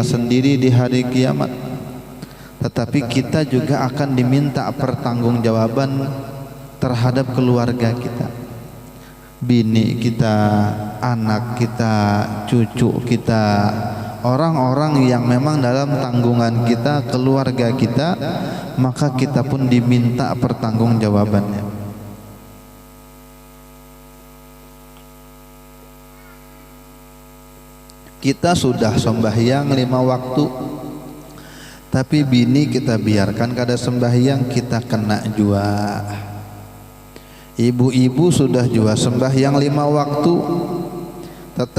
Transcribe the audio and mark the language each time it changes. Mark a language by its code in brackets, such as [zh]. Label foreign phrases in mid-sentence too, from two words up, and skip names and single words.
[id] sendiri di hari kiamat, tetapi kita juga akan diminta pertanggungjawaban terhadap keluarga kita, bini kita, anak kita, cucu kita, orang-orang yang memang dalam tanggungan kita, keluarga kita, maka kita pun diminta pertanggungjawabannya. Kita sudah sembahyang 5 waktu, tapi bini kita biarkan kada sembahyang, [bjn] kita kena jua. [id] Ibu-ibu sudah jua sembahyang 5 waktu,